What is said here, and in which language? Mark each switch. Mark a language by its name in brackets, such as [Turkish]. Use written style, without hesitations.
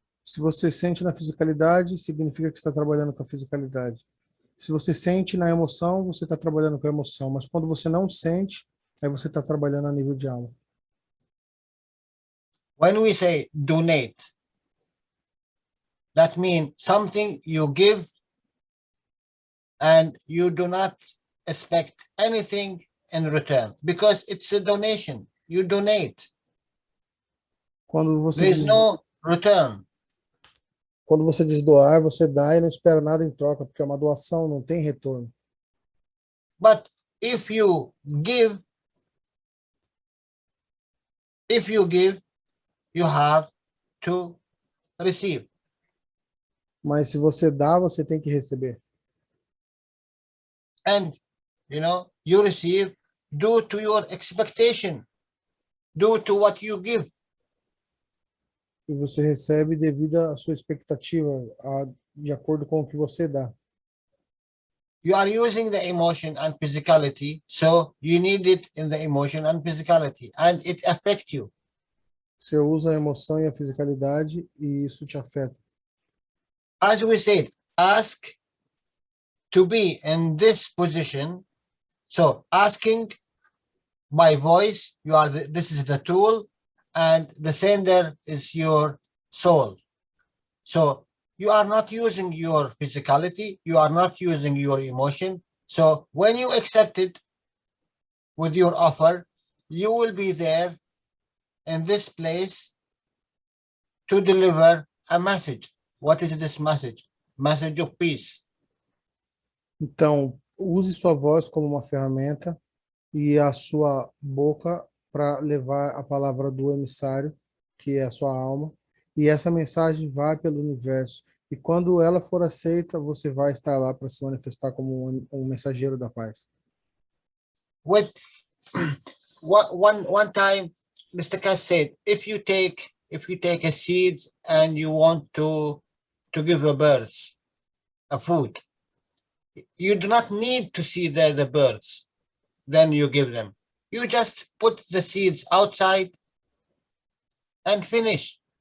[Portuguese] Se você sente na fisicalidade, significa que está trabalhando com a fisicalidade. Se você sente na emoção, você está trabalhando com a emoção. Mas quando você não sente, aí você está trabalhando a nível de alma. [English] When we say donate, that means something you give and you do not expect anything in return because it's a donation. You donate. [Portuguese] Quando você [English] There is [Portuguese] diz, [English] no return. [Portuguese] quando você diz doar, você dá e não espera nada em troca, porque é uma doação, não tem retorno. [English] But if you give, you have to receive. [Portuguese] Mas se você dá, você tem que receber. [English] And, you receive due to your expectation, due to what you give. [Portuguese] E você recebe devido à sua expectativa, de acordo com o que você dá. [English] You are using the emotion and physicality, so you need it in the emotion and physicality, and it affects you. [Portuguese] Você usa a emoção e a fisicalidade e isso te afeta. [English] As we said, ask to be in this position. So asking by voice, this is the tool, and the sender is your soul. So you are not using your physicality, you are not using your emotion. So when you accept it with your offer, you will be there in this place to deliver a message. What is this message? Message of peace. [Portuguese] Então, use sua voz como uma ferramenta e a sua boca para levar a palavra do emissário, que é a sua alma, e essa mensagem vai pelo universo. E quando ela for aceita, você vai estar lá para se manifestar como um mensageiro da paz. [English] With one time, Mr. Cass said, if you take a seeds and you want to give a birds a food, you do not need to see the birds. Then you give them. You just put the seeds outside and finish.